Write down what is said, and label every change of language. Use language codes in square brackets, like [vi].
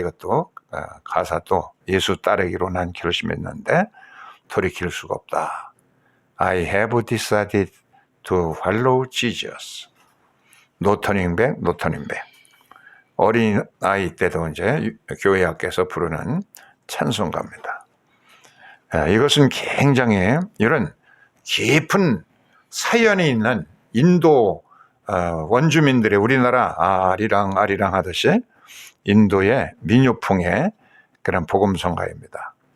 [ko] 이것도 가사도 예수 따르기로 난 결심했는데 돌이킬 수가 없다. [en] I have decided to follow Jesus. 노터닝백. [ko] 어린 아이 때도 이제 교회 학교에서 부르는 찬송가입니다. 이것은 굉장히 이런 깊은 사연이 있는 인도 원주민들의 우리나라 아리랑 하듯이 인도의 민요풍의 그런 복음성가입니다.